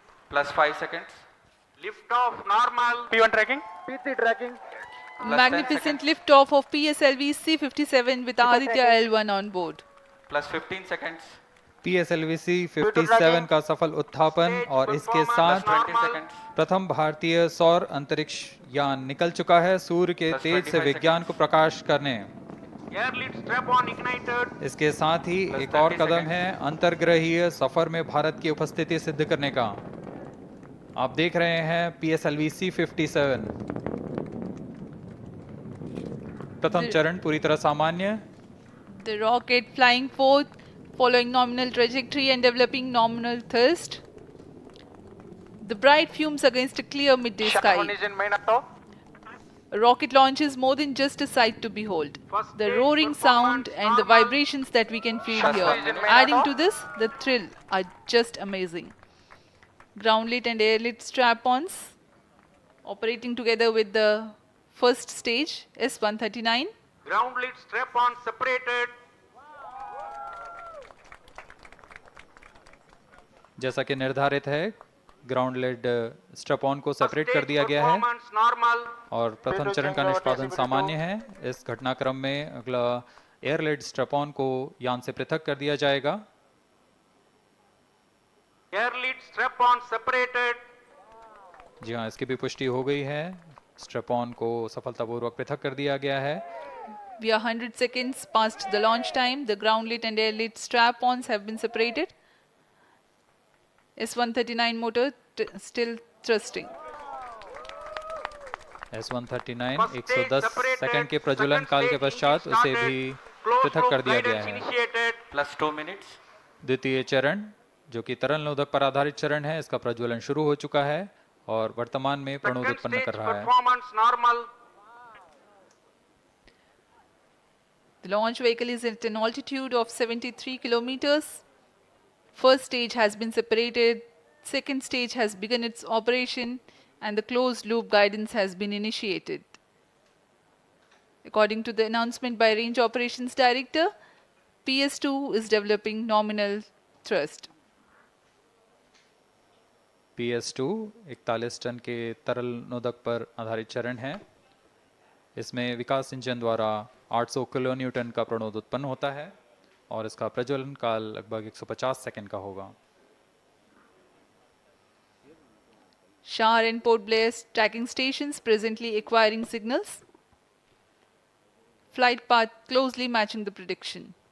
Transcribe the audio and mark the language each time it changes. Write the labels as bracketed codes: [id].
[en] +5 seconds. Lift off normal. P1 tracking. P3 tracking. Magnificent lift-off of PSLV-C57 with Aditya-L1 on board. +15 seconds. [hi] PSLV-C57 का सफल उत्थापन और इसके साथ [en] +20 seconds. [hi] प्रथम भारतीय सौर अंतरिक्ष यान निकल चुका है सूर्य के तेज से विज्ञान को प्रकाश करने। [en] Air lead strap on ignited. [hi] इसके साथ ही एक और कदम है अंतर्ग्रहीय सफर में भारत की उपस्थिति सिद्ध करने का। आप देख रहे हैं PSLV-C57 प्रथम चरण पूरी तरह सामान्य। [en] The rocket flying forth, following nominal trajectory and developing nominal thrust. The bright fumes against a clear midday sky. One is in main auto. A rocket launch is more than just a sight to behold. The roaring sound and the vibrations that we can feel here, adding to this, the thrill are just amazing. Ground lit and air lit strap-ons operating together with the first stage, S139. Ground lead strap on separated. [hi] जैसा कि निर्धारित है, ground lead strap on को separate कर दिया गया है [en] Performance normal. [hi] और प्रथम चरण का निष्पादन सामान्य है। इस घटनाक्रम में अगला एयर लेड स्ट्रैप ऑन को यान से पृथक कर दिया जाएगा। [en] Air lead strap on separated. [hi] जी हाँ, इसकी भी पुष्टि हो गई है। स्ट्रैप ऑन को सफलतापूर्वक पृथक कर दिया गया है। [en] We are 100 seconds past the launch time. The ground lit and air lit strap-ons have been separated. S139 motor still thrusting. [hi] S139 110 second के प्रज्वलन काल के पश्चात उसे भी पृथक कर दिया गया है। [en] +2 minutes. [hi] द्वितीय चरण जो कि तरल नोदक पर आधारित चरण है, इसका प्रज्वलन शुरू हो चुका है और वर्तमान में प्रणोद [en] Second [hi] उत्पन्न कर [en] stage [hi] रहा है। [en] performance normal. The launch vehicle is at an altitude of 73 kilometers. First stage has been separated. Second stage has begun its operation and the closed loop guidance has been initiated. According to the announcement by Range Operations Director, PS2 is developing nominal thrust. [hi] PS2 41 ton के तरल नोदक पर आधारित चरण है। इसमें विकास engine द्वारा 800 kilo Newton का प्रणोद उत्पन्न होता है और इसका प्रज्वलन काल लगभग 150 सेकंड का होगा। [en] SHAR and Port Blair tracking stations presently acquiring signals. Flight path closely matching the prediction.